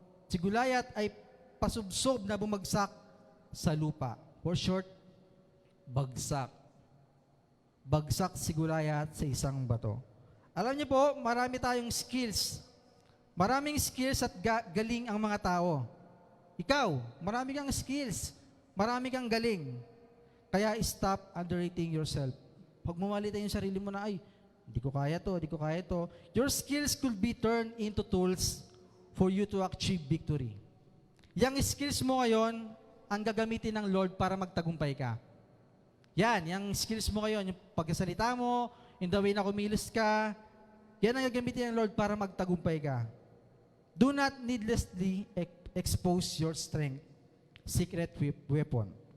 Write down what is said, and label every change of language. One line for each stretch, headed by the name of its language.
Filipino: Si Gulayat ay pasubsob na bumagsak sa lupa.
English: For short,
Filipino: bagsak. Bagsak si Gulayat sa isang bato. Alam niyo po, marami tayong skills. Maraming skills at galing ang mga tao. Ikaw, marami kang skills. Marami kang galing. Kaya
English: stop underrating yourself.
Filipino: Pag mamalita yung sarili mo na, ay, hindi ko kaya to, hindi ko kaya to.
English: Your skills could be turned into tools for you to achieve victory.
Filipino: Yang skills mo ngayon, ang gagamitin ng Lord para magtagumpay ka. Yan, yung skills mo ngayon, yung pagkasalita mo,
English: in the way
Filipino: na kumilos ka, yan ang gagamitin ng Lord para magtagumpay ka.
English: Do not needlessly expose your strength, secret weapon.